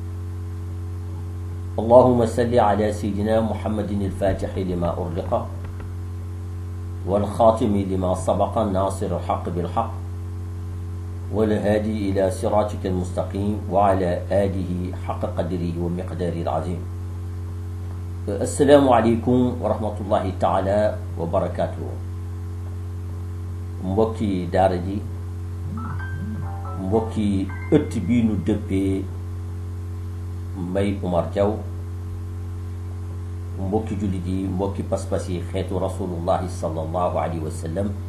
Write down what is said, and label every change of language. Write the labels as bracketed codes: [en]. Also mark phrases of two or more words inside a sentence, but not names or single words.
[ar] اللهم صل على سيدنا محمد الفاتح لما أغلق والخاتم لما سبق الناصر الحق بالحق والهادي إلى صراطك المستقيم وعلى آله حق قدره ومقداره العظيم. السلام عليكم ورحمة الله تعالى وبركاته. [wo] mbokki daara ji, mbokki ëtt bi nu dëppee Mbay Umar Jaw, mbokki jullit yi, mbokki pas-pas yi xeetu rasulullahi [ar] صلى الله عليه وسلم.